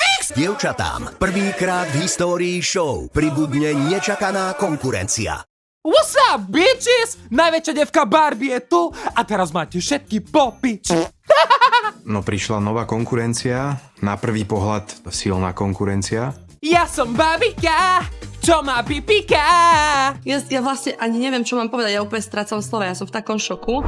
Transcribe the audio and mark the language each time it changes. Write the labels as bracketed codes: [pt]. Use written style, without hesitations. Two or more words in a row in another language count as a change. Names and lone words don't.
[sk] Pozornosť dievčatám. Prvýkrát v histórii show pribudne nečakaná konkurencia. [en] What's up, bitches? [sk] Najväčšia devka Barbie je tu a teraz máte všetky popič. No prišla nová konkurencia, na prvý pohľad silná konkurencia. Ja som babika, čo má pipika. Ja vlastne ani neviem, čo mám povedať, ja úplne strácam slova, ja som v takom šoku.